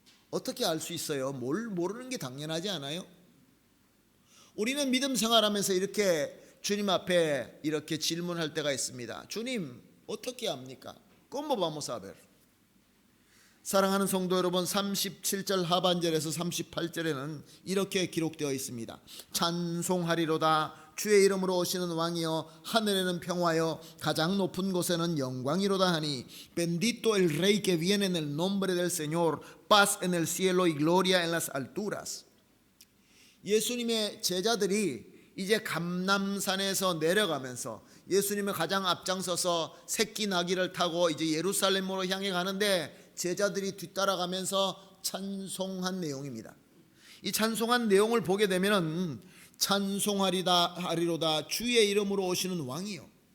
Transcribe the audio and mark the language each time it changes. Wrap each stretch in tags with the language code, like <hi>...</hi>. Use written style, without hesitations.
<ko>어떻게 알 수 있어요? 뭘 모르는 게 당연하지 않아요? 우리는 믿음 생활하면서 이렇게 주님 앞에 이렇게 질문할 때가 있습니다. 주님 어떻게 압니까?</ko> <es>¿Cómo vamos a ver?</es> <ko>사랑하는 성도 여러분, 37절 하반절에서 38절에는 이렇게 기록되어 있습니다. 찬송하리로다 주의 이름으로 오시는 왕이여, 하늘에는 평화여, 가장 높은 곳에는 영광이로다 하니,</ko> <es>bendito el rey que viene en el nombre del Señor, paz en el cielo y gloria en las alturas.</es> <ko>예수님의 제자들이 이제 감람산에서 내려가면서 예수님을 가장 앞장서서 새끼 나귀를 타고 이제 예루살렘으로 향해 가는데 제자들이 뒤따라가면서 찬송한 내용입니다. 이 찬송한 내용을 보게 되면은 찬송하리로다 주의 이름으로 오시는 왕이요.</ko>